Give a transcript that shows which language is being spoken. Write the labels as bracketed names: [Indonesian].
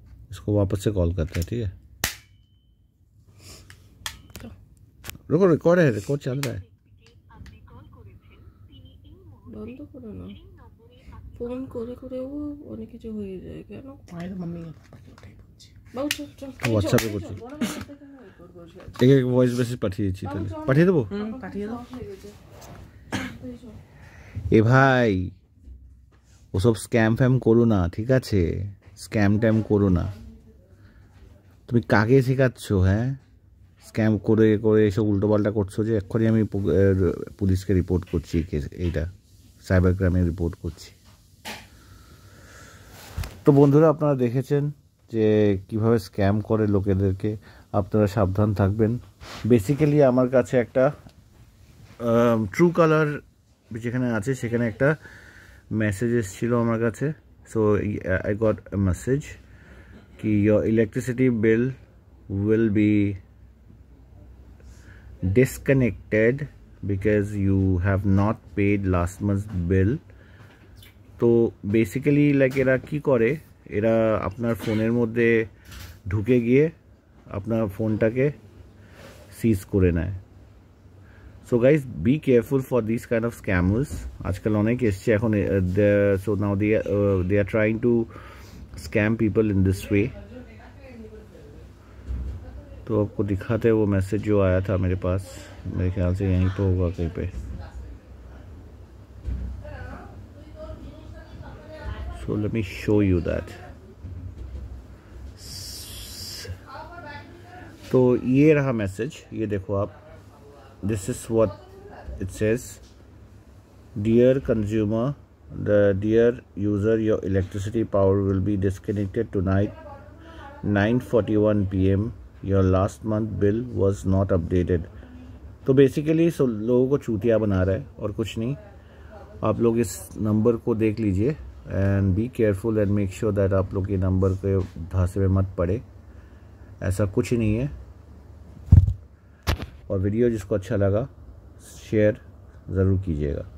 [Hindi] इसको वापस से कॉल करते हैं, ठीक है? रुको, रिकॉर्ड है, रिकॉर्ड चल रहा है। [Bangla] বন্ধ করো না, ফোন করে করেও অনেক কিছু হয়ে যায় কেন? বাবু চল চল, হোয়াটসঅ্যাপে করছি, [Hindi] एक एक वॉइस मैसेज [Bangla] পাঠিয়ে দিচ্ছি, তাহলে পাঠিয়ে দেবো। পাঠিয়ে দাও। এ ভাই, ওসব স্ক্যাম ফ্যাম করো না, ঠিক আছে? স্ক্যাম ট্যাম করো না। তুমি কাকে শেখাচ্ছ? হ্যাঁ, স্ক্যাম করে করে এসব উল্টোপাল্টা করছো যে এক্ষুনি আমি পুলিশকে রিপোর্ট করছি, এইটা সাইবার ক্রাইমে রিপোর্ট করছি। তো বন্ধুরা, আপনারা দেখেছেন যে কিভাবে স্ক্যাম করে লোকেদেরকে, আপনারা সাবধান থাকবেন। বেসিক্যালি আমার কাছে একটা ট্রু কালার যেখানে আছে সেখানে একটা মেসেজ এসেছিলো আমার কাছে। [English] so I got a message কি your electricity bill will be disconnected because you have not paid last month's bill [Bangla] তো বেসিক্যালি লাইক এরা কি করে, এরা আপনার ফোনের মধ্যে ঢুকে গিয়ে আপনার ফোনটাকে সিজ করে নেয়। [English] So guys be careful for this kind of scammers. [Bangla] আজকাল অনেক এসছে এখন, [English] So now they are trying to scam people in this way. [Hindi] तो आपको दिखाते हैं वो मैसेज जो आया था मेरे पास, मेरे ख्याल से यहीं पे होगा कहीं पे। [English] So let me show you that. [Hindi] तो ये रहा मैसेज, ये देखो आप, [English] This is what it says. Dear consumer, the dear user, your electricity power will be disconnected tonight 9:41 PM. Your last month bill was not updated. [Hindi] तो basically लोगों को चूतिया बना रहा है और कुछ नहीं। आप लोग इस नंबर को देख लीजिए [English] and be careful and make sure that [Hindi] आप लोग ये नंबर के धांसे में मत पड़े, ऐसा कुछ ही नहीं है। और वीडियो जिसको अच्छा लगा शेयर ज़रूर कीजिएगा।